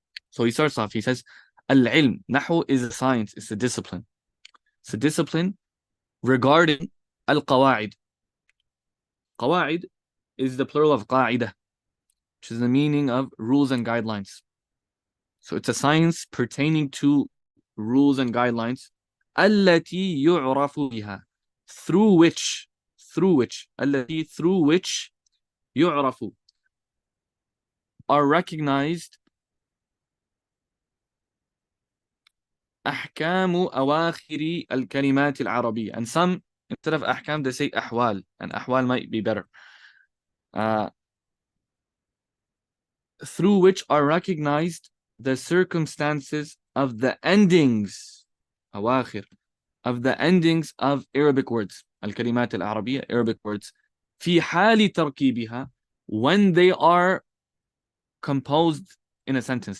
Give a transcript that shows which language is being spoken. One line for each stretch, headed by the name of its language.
English: So he starts off, he says, Al-ilm, Nahu is a science, it's a discipline. It's a discipline regarding al-qawa'id. Qawa'id is the plural of qa'idah, which is the meaning of rules and guidelines. So it's a science pertaining to rules and guidelines.
Arabic: التي يعرف بها,
English: through which
Arabic: يعرف,
English: are recognized
Arabic: أحكام أواخر الكلمات العربية.
English: And some, instead of أحكام, they say أحوال, and أحوال might be better. Through which are recognized the circumstances of the endings, أواخر, of the endings of Arabic words,
Arabic: الكلمات العربية,
English: Arabic words,
Arabic: في حال تركيبها,
English: when they are composed in a sentence.